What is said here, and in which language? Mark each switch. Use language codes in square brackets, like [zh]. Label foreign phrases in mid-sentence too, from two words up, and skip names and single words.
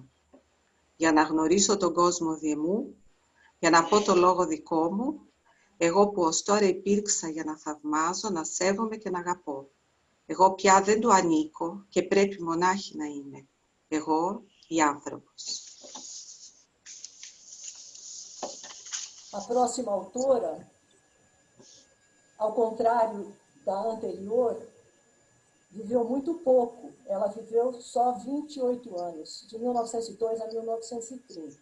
[el] Για να γνωρίσω τον κόσμο διεμού, για να πω το λόγο δικό μου, εγώ που ως τώρα υπήρξα για να θαυμάζω, να σέβομαι και να αγαπώ. Εγώ πια δεν του ανήκω και πρέπει μονάχη να είμαι. Εγώ η άνθρωπος. [pt] A próxima autora, ao contrário da anterior, viveu muito pouco. Ela viveu só 28 anos, de 1902 a 1930.